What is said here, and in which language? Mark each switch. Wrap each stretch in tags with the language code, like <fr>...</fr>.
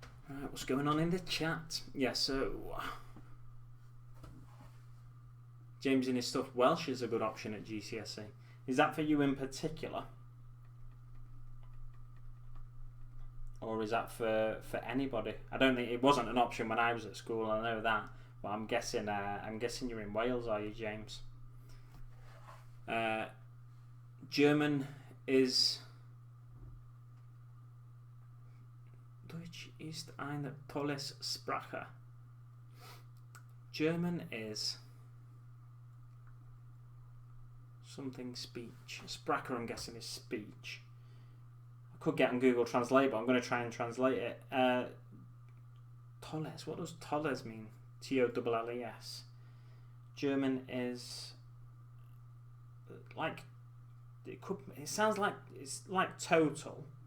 <en>Alright, what's going on in the chat? Yeah, so James in his stuff, Welsh is a good option at GCSE. Is that for you in particular? Or is that for anybody? I don't think it wasn't an option when I was at school, I know that. But I'm guessing you're in Wales, are you, James? German is</en> <de>Deutsch ist eine tolles Sprache.</de> <en>German is something speech. Sprache, I'm guessing, is speech. I could get on Google Translate, but I'm going to try and translate it. Tolles. What does tolles mean? T-O-L-L-E-S. German is like it sounds like it's like total.</en>